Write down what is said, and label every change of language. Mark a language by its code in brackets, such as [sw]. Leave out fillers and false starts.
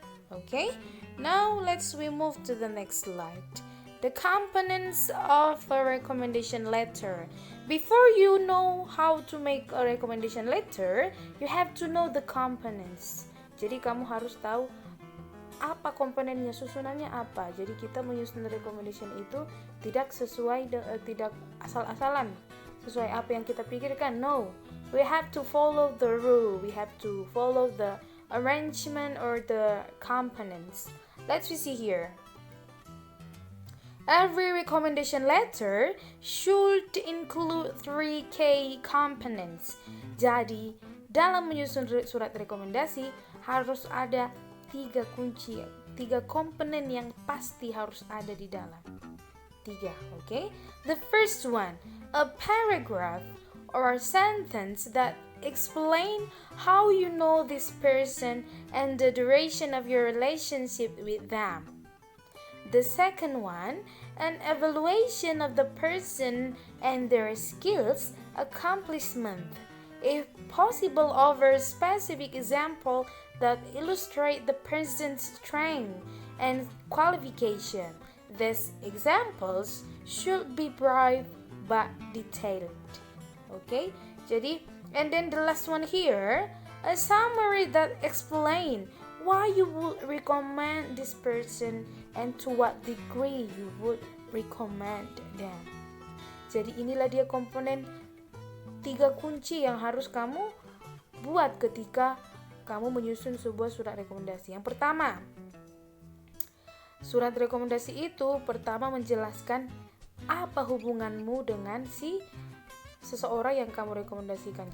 [en] Okay, now let's move to the next slide. The components of a recommendation letter. Before you know how to make a recommendation letter, you have to know the components. [id] Jadi kamu harus tahu apa komponennya, susunannya apa. Jadi kita menyusun recommendation itu tidak tidak asal-asalan sesuai apa yang kita pikirkan. [en] No, we have to follow the rule. We have to follow the arrangement or the components. Let's see here. Every recommendation letter should include 3 key components. [id] Jadi, dalam menyusun surat rekomendasi harus ada 3 kunci, 3 komponen yang pasti harus ada di dalam. [en] 3, okay? The first one, a paragraph or a sentence that explain how you know this person and the duration of your relationship with them. The second one, an evaluation of the person and their skills, accomplishment, if possible over specific example that illustrate the person's strength and qualification. These examples should be brief but detailed. Okay, jadi, and then the last one here, a summary that explain why you would recommend this person and to what degree you would recommend them. [id] Jadi inilah dia komponen 3 kunci yang harus kamu buat ketika kamu menyusun sebuah surat rekomendasi. Yang pertama, surat rekomendasi itu pertama menjelaskan apa hubunganmu dengan seseorang yang kamu rekomendasikan.